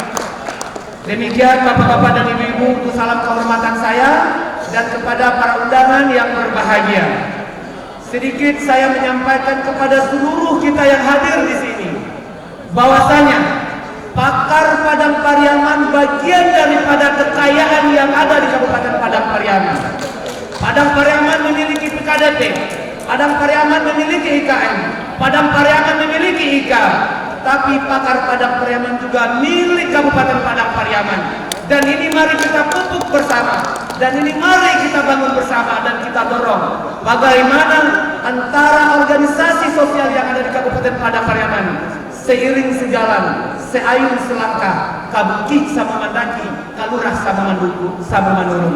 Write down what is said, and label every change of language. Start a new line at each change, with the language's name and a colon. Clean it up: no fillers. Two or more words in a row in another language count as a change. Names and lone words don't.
Indonesian: Demikian Bapak-bapak dan Ibu-ibu, untuk salam kehormatan saya dan kepada para undangan yang berbahagia. Sedikit saya menyampaikan kepada seluruh kita yang hadir di sini bahwasanya Pakar Padang Pariaman bagian daripada kekayaan yang ada di Kabupaten Padang Pariaman. Padang Pariaman memiliki PKDP, Padang Pariaman memiliki IKM, Padang Pariaman memiliki IKA, tapi Pakar Padang Pariaman juga milik Kabupaten Padang Pariaman. Dan ini mari kita pupuk bersama, dan ini mari kita bangun bersama dan kita dorong bagaimana antara organisasi sosial yang ada di Kabupaten Padang Pariaman seiring sejalan, seayun selangkah,
Minangkabau: kabukik sama mandaki, kalurah sama manurun.